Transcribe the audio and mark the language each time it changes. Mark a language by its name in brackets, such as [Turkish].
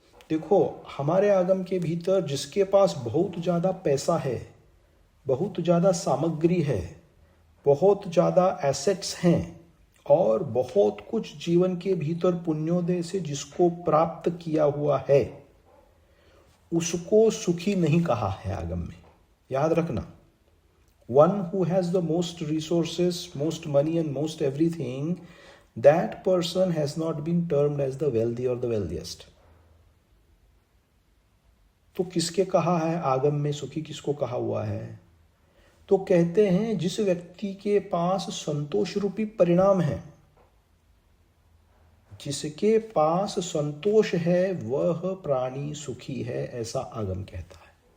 [Hindi] देखो हमारे आगम के भीतर जिसके पास बहुत ज़्यादा पैसा है, बहुत ज़्यादा सामग्री है, बहुत ज़्यादा एसेट्स हैं, और बहुत कुछ जीवन के भीतर पुण्योदय से जिसको प्राप्त किया हुआ है, उसको सुखी नहीं कहा है आगम में। [English] याद रखना, one who has the most resources, most money and most everything, that person has not been termed as the wealthy or the wealthiest. [Hindi] तो किसके कहा है आगम में सुखी, किसको कहा हुआ है? तो कहते हैं जिस व्यक्ति के पास संतोष रूपी परिणाम है, जिसके पास संतोष है, वह प्राणी सुखी है, ऐसा आगम कहता है।